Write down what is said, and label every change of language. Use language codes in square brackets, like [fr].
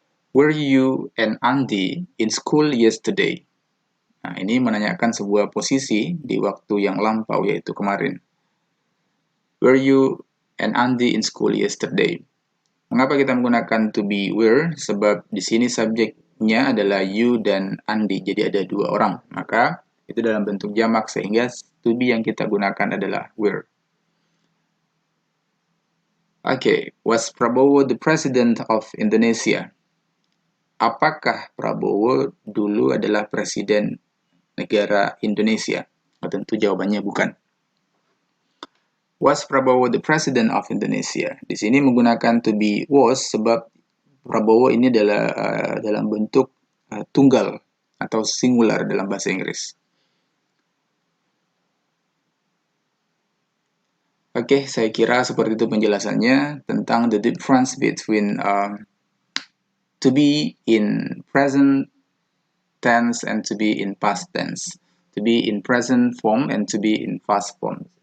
[en] Were you and Andy in school yesterday? [id] Nah, ini menanyakan sebuah posisi di waktu yang lampau, yaitu kemarin. [en] Were you and Andy in school yesterday? [id] Mengapa kita menggunakan to be were? Sebab di sini subjeknya adalah you dan Andy, jadi ada dua orang. Maka itu dalam bentuk jamak, sehingga to be yang kita gunakan adalah were. [en] Okay, was Prabowo the president of Indonesia? [id] Apakah Prabowo dulu adalah presiden negara Indonesia? Tentu jawabannya bukan. [en] Was Prabowo the president of Indonesia? [id] Di sini menggunakan to be was sebab Prabowo ini adalah dalam bentuk tunggal atau singular dalam bahasa Inggris. Oke, saya kira seperti itu penjelasannya tentang [en] the difference between to be in present tense and to be in past tense, to be in present form and to be in past form.